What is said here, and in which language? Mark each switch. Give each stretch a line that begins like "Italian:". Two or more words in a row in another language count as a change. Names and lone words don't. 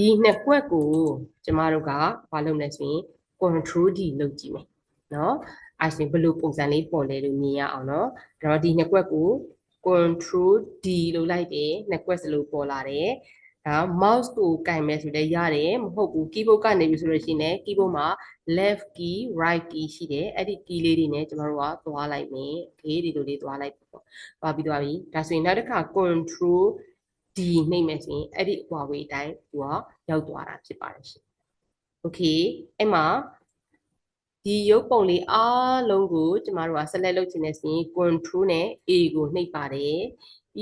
Burmese: နှစ်ကွက်ကိုကျမတို့ကဘာလုပ်လဲဆိုရင်
English: control D
Burmese: လုပ်ကြည့်မယ်နော်အဲ့ဆိုရင်ဘယ်လိုပုံစံလေးပေါ်လဲလို့မြင်ရအောင် နော်ဒါတော့ဒီနှစ်ကွက်ကို
English: control D
Burmese: လုပ်လိုက်တယ်နှစ်ကွက်စလုံးပေါ်လာတယ်ဒါ mouse ကိုကင်မယ်ဆိုလည်းရတယ်မဟုတ်ဘူး keyboard ကနေပြီဆိုလို့ရှိရင်လည်း keyboard မှာ
English: left key right key
Burmese: ရှိတယ်အဲ့ဒီ key လေးတွေနဲ့ကျမတို့ကသွားလိုက်မယ် okay ဒီလိုလေးသွားလိုက်ပေါ့သွားပြီးသွားပြီဒါဆိုရင်နောက်တစ်ခါ
English: control D
Burmese: နှိပ်မယ်ဆိုရင်အဲ့ဒီအကွာဝေးအတိုင်းသူကရောက်သွားတာဖြစ်ပါတယ်ရှင် okay အဲ့မှာဒီရုပ်ပုံလေးအားလုံးကိုကျမတို့က select လုပ်ချင်တဲ့ဆိုရင် control နဲ့ A ကိုနှိပ်ပါတယ်ပြီး